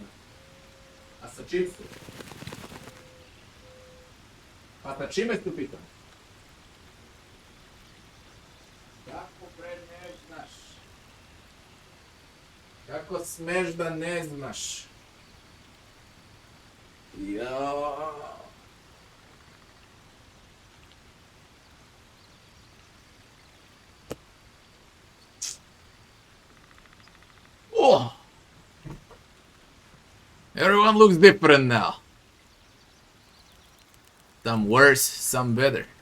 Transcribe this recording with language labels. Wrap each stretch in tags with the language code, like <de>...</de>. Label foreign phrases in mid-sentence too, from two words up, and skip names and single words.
<sr>A sa čim su? Pa sa čime su pitan? Kako bre ne znaš? Kako smeš da ne znaš? Jao. Oh!</sr> <en>Everyone looks different now. Some worse, some better.</en>